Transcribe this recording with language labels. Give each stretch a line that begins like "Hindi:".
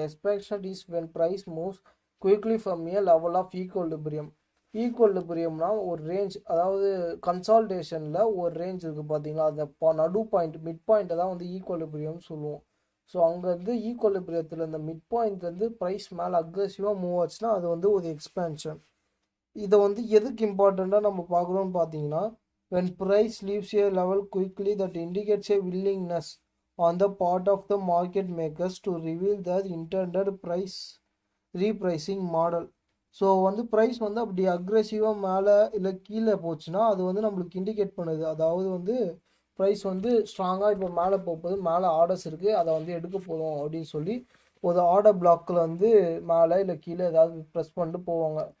English: Expansion is when price moves quickly from a level of equilibrium.
Tamil: ஈக்குவலிபிரியம்னா ஒரு range, அதாவது கன்சால்டேஷனில் ஒரு range இருக்குது பார்த்தீங்களா, அந்த நடு பாயிண்ட் மிட் பாயிண்ட்டை தான் வந்து ஈக்குவலிபிரியம் சொல்லுவோம். ஸோ அங்கேருந்து ஈக்குவலிபிரியத்தில் இந்த மிட் பாயிண்ட்லேருந்து ப்ரைஸ் மேலே அக்ரெசிவாக மூவ் ஆச்சுன்னா அது வந்து ஒரு எக்ஸ்பேன்ஷன். இதை வந்து எதுக்கு இம்பார்ட்டண்ட்டாக நம்ம பார்க்குறோன்னு பார்த்தீங்கன்னா,
English: when price leaves a level quickly that indicates a willingness on the part of the market makers to reveal their intended price repricing model.
Tamil: So வந்து ப்ரைஸ் வந்து அப்படி அக்ரெசிவாக மேலே இல்லை கீழே போச்சுன்னா அது வந்து நம்மளுக்கு இண்டிகேட் பண்ணுது. அதாவது வந்து ப்ரைஸ் வந்து ஸ்ட்ராங்காக இப்போ மேலே போகுது, மேலே ஆர்டர்ஸ் இருக்குது, அதை வந்து எடுக்க போதும் அப்படின்னு சொல்லி ஒரு ஆர்டர் பிளாக்கில் வந்து மேலே இல்லை கீழே ஏதாவது ப்ரெஸ் பண்ணிட்டு போவாங்க.